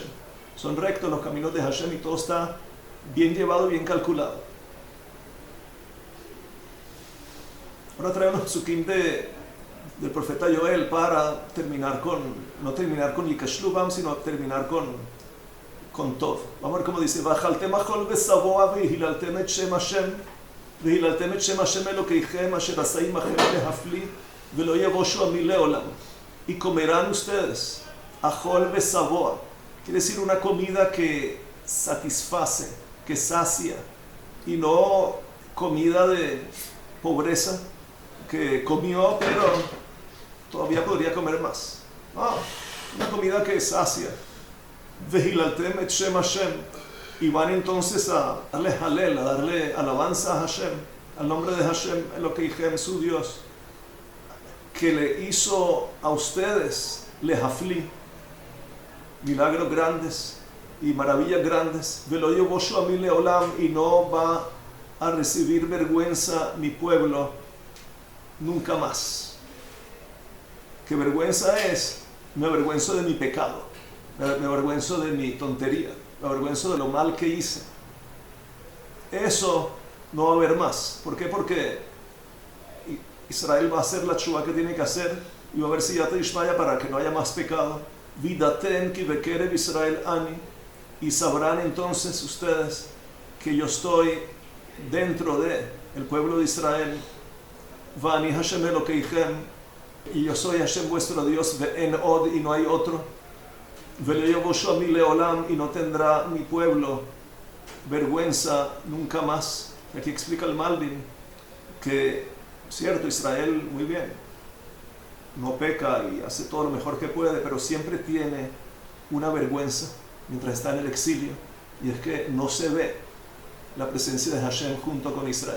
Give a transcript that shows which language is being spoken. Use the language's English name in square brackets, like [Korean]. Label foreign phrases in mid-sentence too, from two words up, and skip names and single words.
[Spanish] Son rectos los caminos de Hashem y todo está bien llevado, bien calculado. Ahora trae unos psukim del profeta Joel para no terminar con [Hebrew] יכשלו בם, [Spanish] sino terminar con Tov. Vamos a ver cómo dice, [Hebrew] ואכלתם אכול ושבוע והללתם את שם השם והללתם את שם השם אלוקיכם אשר עשה עמכם להפליא ולא יבושו עמי לעולם. [Spanish] Y comerán ustedes [Hebrew] אכול ושבוע. [Spanish] Quiere decir una comida que satisface, que sacia, y no comida de pobreza, que comió pero todavía podría comer más. Una comida que sacia. [Hebrew] והללתם את שם השם. [Spanish] Y van entonces a darle halel, a darle alabanza a Hashem, al nombre de Hashem, Elokeichem, su Dios, que le hizo a ustedes lehafli, milagros grandes y maravillas grandes. [Hebrew] ולא יבושו עמי לעולם, [Spanish] y no va a recibir vergüenza mi pueblo nunca más. ¿Qué vergüenza es? Me avergüenzo de mi pecado, me avergüenzo de mi tontería, me avergüenzo de lo mal que hice. Eso no va a haber más. ¿Por qué? Porque Israel va a hacer la tshuva que tiene que hacer y va a haber [Aramaic] סייעתא דשמיא [Spanish] para que no haya más pecado. [Hebrew] וידעתם כי בקרב ישראל אני, [Spanish] y sabrán entonces ustedes que yo estoy dentro de el pueblo de Israel. [Hebrew] ואני השם אלוקיכם, [Spanish] y yo soy Hashem vuestro Dios, [Hebrew] ואין עוד, [Spanish] y no hay otro. [Hebrew] ולא יבושו עמי לעולם, [Spanish] y no tendrá mi pueblo vergüenza nunca más. Aquí explica el Malbim que, cierto, Israel muy bien, no peca y hace todo lo mejor que puede, pero siempre tiene una vergüenza mientras está en el exilio, y es que no se ve la presencia de Hashem junto con Israel.